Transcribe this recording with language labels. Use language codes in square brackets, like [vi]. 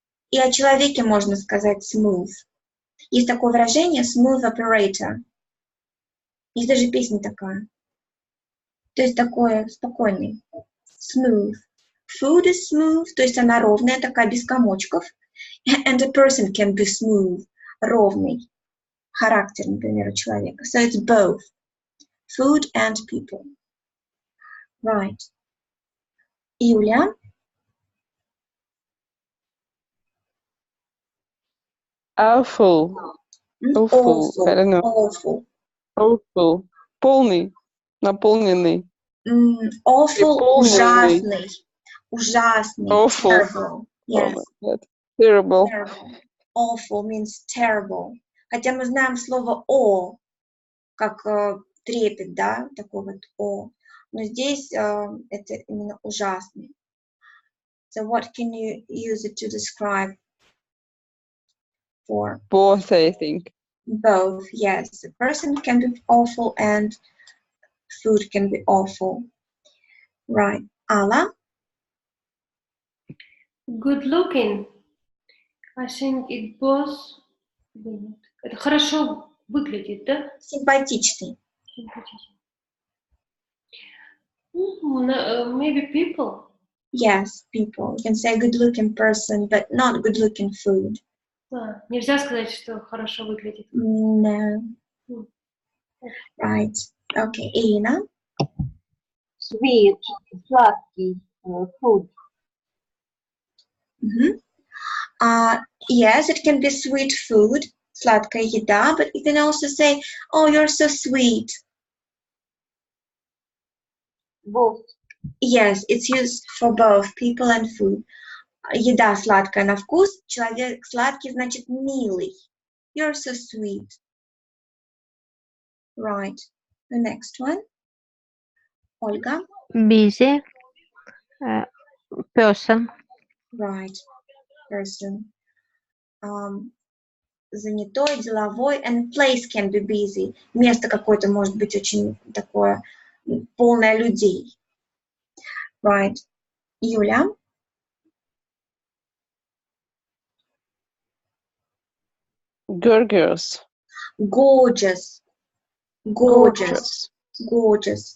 [ru] И о человеке можно сказать smooth. Есть такое выражение [en] smooth operator. [ru] Есть даже песня такая. То есть такое спокойный. [en] Smooth. Food is smooth, [ru] то есть она ровная, такая, без комочков. [en] And a person can be smooth. [ru] Ровный. Характер, например, у человека. [en] So it's both. Food and people. Right. Юля. Awful. Awful. I don't know. Awful. [ru] Awful. Полный. Наполненный. [en] Awful. [ru] Неполный. Ужасный. Ужасный. [en] Awful. Terrible. Yes. Oh my God. Terrible. Terrible. Awful means terrible. [ru] Хотя мы знаем слово «о», как трепет, да, такой вот «о». Но здесь это именно ужасный. [en] So what can you use it to describe for? Both, I think. Both, yes. A person can be awful and food can be awful. Right. Alla? Good looking. I think it both. [ru] Это хорошо выглядит, да? Симпатичный. [en] Maybe people. Yes, people. You can say good-looking person, but not good-looking food. [ru] Нельзя сказать, что хорошо выглядит. [en] No. Right. Okay, Irina? Sweet, [ru] сладкий, [en] food. Yes, it can be sweet food, [ru] сладкая еда, [en] but you can also say, oh, you're so sweet. Both. Yes, it's used for both people and food. [ru] Еда сладкая на вкус, человек сладкий значит милый. [en] You're so sweet. Right. The next one. Olga? Busy. Person. Right. Person. [ru] Занятой, деловой, [en] and place can be busy. [ru] Место какое-то может быть очень такое полное людей. [en] Right. Юля? Gorgeous. Gorgeous. Gorgeous. Gorgeous.